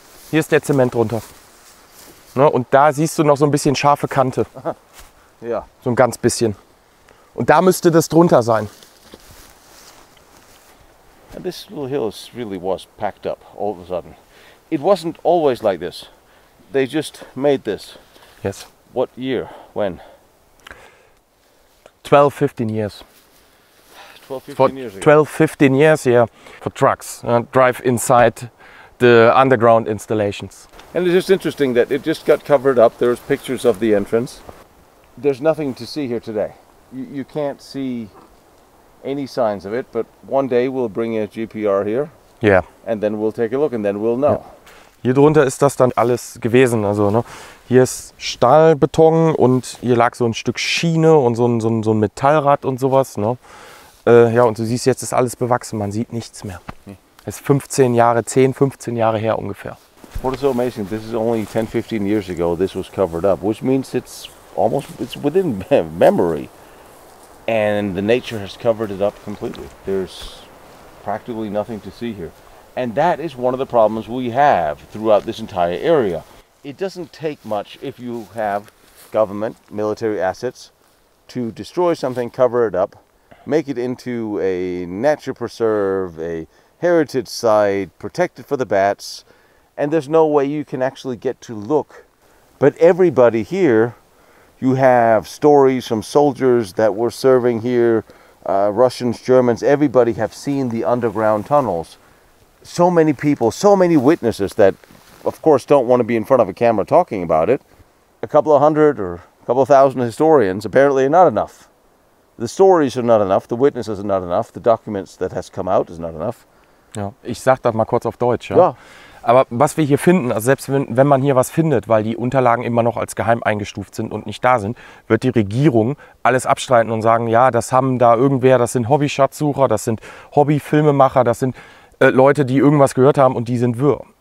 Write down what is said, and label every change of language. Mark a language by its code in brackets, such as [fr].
[de] Hier ist der Zement drunter. Ne, und da siehst du noch so ein bisschen scharfe Kante. Ja. So ein ganz bisschen. Und da müsste das drunter sein. [en] And this little hill really was packed up all of a sudden. It wasn't always like this. They just made this. Yes. What year? When? 12, 15 years. 12, 15 For years ago. 12, 15 years, yeah. For trucks. Drive inside the underground installations. And it's just interesting that it just got covered up. There's pictures of the entrance. There's nothing to see here today. You can't see any signs of it, but one day we'll bring a GPR here. Yeah. And then we'll take a look and then we'll know. [de] Ja. Hier drunter ist das dann alles gewesen. Also, ne, hier ist Stahlbeton und hier lag so ein Stück Schiene und so ein Metallrad und sowas. Ne? Ja, und du siehst, jetzt ist alles bewachsen. Man sieht nichts mehr. Das ist 15 Jahre her ungefähr. [en] What is so amazing, this is only 10, 15 years ago this was covered up, which means it's it's within memory. And the nature has covered it up completely. There's practically nothing to see here. And that is one of the problems we have throughout this entire area. It doesn't take much if you have government, military assets to destroy something, cover it up, make it into a nature preserve, a heritage site, protect it for the bats, and there's no way you can actually get to look. But everybody here, you have stories from soldiers that were serving here, Russians, Germans, everybody have seen the underground tunnels. So many people, so many witnesses that, of course, don't want to be in front of a camera talking about it. A couple of hundred or a couple of thousand historians apparently are not enough. The stories are not enough, the witnesses are not enough, the documents that has come out is not enough. [de] Ja, ich sag das mal kurz auf Deutsch. Ja. Aber was wir hier finden, also selbst wenn man hier was findet, weil die Unterlagen immer noch als geheim eingestuft sind und nicht da sind, wird die Regierung alles abstreiten und sagen, ja, das haben da irgendwer, das sind Hobby-Schatzsucher, das sind Hobby-Filmemacher, das sind Leute, die irgendwas gehört haben und die sind wirr.